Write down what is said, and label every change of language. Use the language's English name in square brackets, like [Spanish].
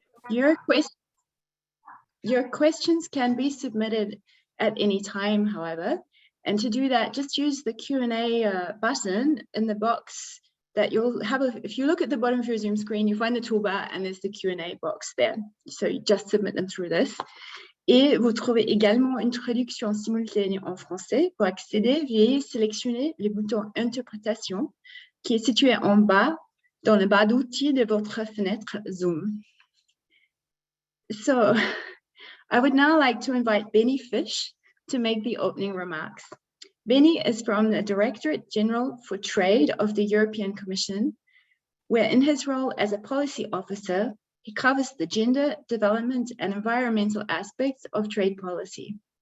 [English] Your questions can be submitted at any time, however, and to do that, just use the Q&A button in the box that you'll have. If you look at the bottom of your Zoom screen, you find the toolbar and there's the Q&A box there. So you just submit them through this. [French] Et vous trouvez également une traduction simultanée en français. Pour accéder, veuillez sélectionner le bouton Interprétation qui est situé en bas dans le bas d'outils de votre fenêtre Zoom. [English] So, I would now like to invite Benny Fish to make the opening remarks. Benny is from the Directorate General for Trade of the European Commission, where in his role as a policy officer, he covers the gender, development, and environmental aspects of trade policy.